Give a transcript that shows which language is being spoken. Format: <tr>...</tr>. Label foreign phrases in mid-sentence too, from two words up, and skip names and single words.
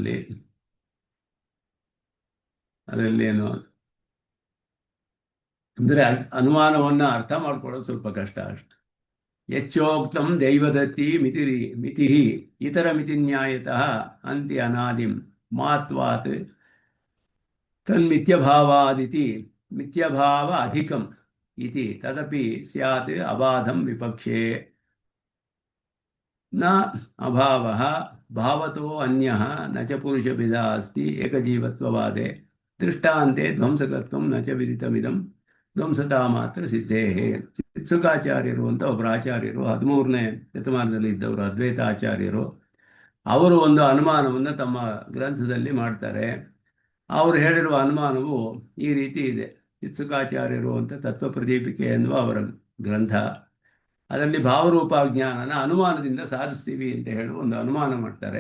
<kn>ಅದರಲ್ಲಿ ಏನು ಅಂದರೆ ಅನುಮಾನವನ್ನು ಅರ್ಥ ಮಾಡ್ಕೊಳ್ಳೋದು ಸ್ವಲ್ಪ ಕಷ್ಟ ಅಷ್ಟು.</kn> <sa>ಯಚ್ಚೋಕ್ತಂ ದೈವದತ್ತಿ ಮಿತಿ ಇತರ ಮಿತಿ ನ್ಯಾಯತಃ ಅಂತಿ ಅನಾದಿಂ ಮಾತ್ವಾತ್ ತನ್ಮಿಥ್ಯಭಾವಾದಿತಿ ಮಿಥ್ಯಭಾವ ಅಧಿಕಂ ಇತಿ ತದಪಿ ಸ್ಯಾತ್ ಅಬಾಧಂ ವಿಪಕ್ಷೆ ನ ಅಭಾವಃ ಭಾವತೋ ಅನ್ಯಃ ನ ಚ ಪುರುಷಭಿದ ಅಸ್ತಿ ಏಕಜೀವತ್ವವಾದೆ ದೃಷ್ಟಾಂತೆ ಧ್ವಂಸಕತ್ವಂ ನ ಚ ವಿದಿತಮಿದಂ ಧ್ವಂಸತಾ ಮಾತ್ರ ಸಿದ್ಧೇಹೇ.</sa> <kn>ಚಿತ್ಸುಕಾಚಾರ್ಯರು ಅಂತ ಒಬ್ಬರು ಆಚಾರ್ಯರು 13ನೇ ಶತಮಾನದಲ್ಲಿ ಇದ್ದವರು, ಅದ್ವೈತಾಚಾರ್ಯರು. ಅವರು ಒಂದು ಅನುಮಾನವನ್ನು ತಮ್ಮ ಗ್ರಂಥದಲ್ಲಿ ಮಾಡ್ತಾರೆ. ಅವರು ಹೇಳಿರುವ ಅನುಮಾನವು ಈ ರೀತಿ ಇದೆ. ಚಿತ್ಸುಕಾಚಾರ್ಯರು ಅಂತ ತತ್ವಪ್ರದೀಪಿಕೆ ಎನ್ನುವ ಅವರ ಗ್ರಂಥ, ಅದರಲ್ಲಿ ಭಾವರೂಪ ಜ್ಞಾನನ ಅನುಮಾನದಿಂದ ಸಾಧಿಸ್ತೀವಿ ಅಂತ ಹೇಳಿ ಒಂದು ಅನುಮಾನ ಮಾಡ್ತಾರೆ.</kn>